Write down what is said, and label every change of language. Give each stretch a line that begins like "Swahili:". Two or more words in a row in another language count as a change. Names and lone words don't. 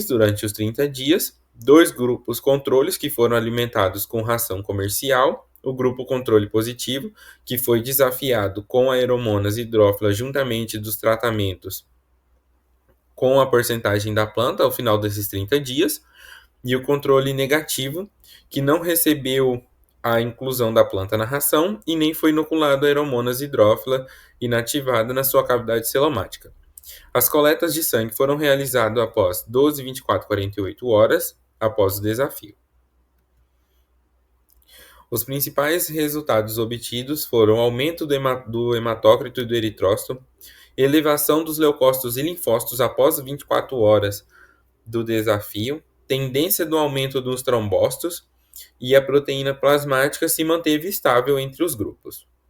Portuguese: durante os 30 dias, dois grupos controles que foram alimentados com ração comercial, o grupo controle positivo, que foi desafiado com Aeromonas hydrophila juntamente dos tratamentos com a porcentagem da planta ao final desses 30 dias, e o controle negativo, que não recebeu a inclusão da planta na ração e nem foi inoculado a Aeromonas hydrophila inativada na sua cavidade celomática. As coletas de sangue foram realizadas após 12, 24, 48 horas após o desafio. Os principais resultados obtidos foram aumento do hematócrito e do eritrócito, elevação dos leucócitos e linfócitos após 24 horas do desafio, tendência do aumento dos trombócitos e a proteína plasmática se manteve estável entre os grupos.